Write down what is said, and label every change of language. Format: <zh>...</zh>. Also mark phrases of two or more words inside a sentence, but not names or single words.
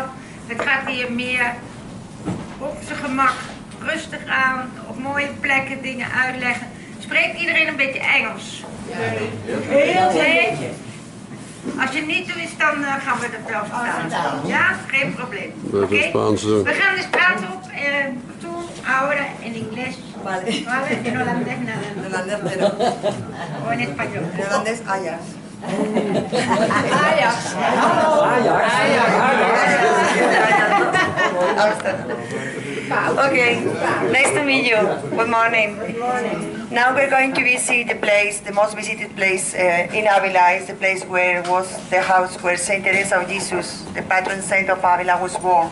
<nl>Het gaat hier meer op zijn gemak, rustig aan, op mooie plekken dingen uitleggen. Spreekt iedereen een beetje Engels? Heel beetje. Als je niet doet, dan gaan we het wel verstaan. Ja, geen probleem. Okay. We gaan dus praten op</nl> <es>tú, ahora en inglés. Vale. En holandés nada. O en español. En holandés Ajax. Ajax.</es> <en>Okay, nice to meet you. Good morning. Now we're going to visit the place, the most visited place in Ávila is the place where was the house where Saint Teresa of Jesus, the patron saint of Ávila, was born.</en>